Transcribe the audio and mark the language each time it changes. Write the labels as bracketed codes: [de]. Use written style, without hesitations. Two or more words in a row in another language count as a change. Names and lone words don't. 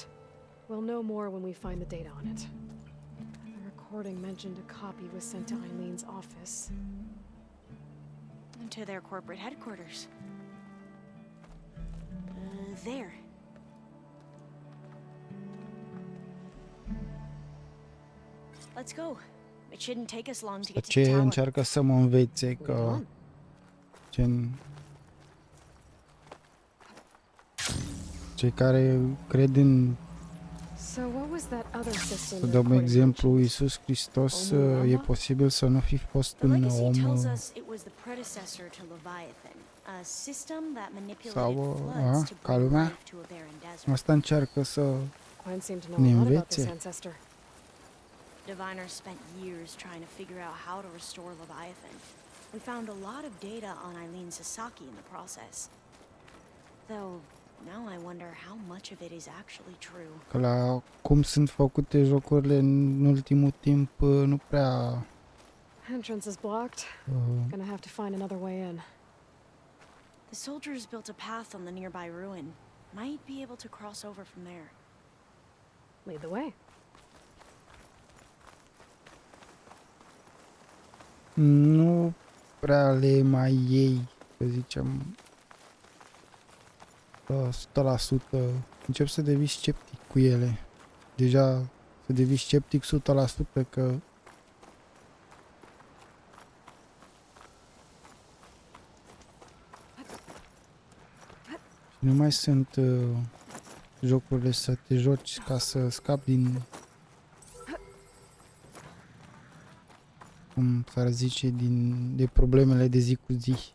[en] We'll know more when we find the data on it. The recording mentioned a copy was sent to Eileen's office. To their corporate headquarters. There. Let's go. It shouldn't take us long to get to the [ro] Ce [en] tower. [ro] încearcă să mă învețe că gen cei care cred în [en] So what was that other system? [ro] să dăm exemplu Iisus Hristos, e posibil să nu fi fost un [en] Legacy [ro] om [en] tells us it was the predecessor to Leviathan, a system that manipulated [ro] sau [en] floods to [ro] ca [en] bring [ro] lumea. [en] life to a barren desert. [ro] Asta încearcă să [en] Quinn seemed to know [ro] ne [en] a lot about this [ro] învețe. [en] ancestor. Diviners spent years trying to figure out how to restore Leviathan. We found a lot of data on Eileen Sasaki in the process. Though, now I wonder how much of it is actually true. [ro] Că la cum sunt făcute jocurile în ultimul timp, nu prea [en] Entrance is blocked. Gonna have to find another way in. The soldiers built a path on the nearby ruin. Might be able to cross over from there. Lead the way. [ro] Nu prea le mai iei, să zicem, 100%. Încep să devii sceptic cu ele. Deja să devii sceptic 100% că nu mai sunt jocurile să te joci ca să scapi din, cum s-ar zice, de problemele de zi cu zi.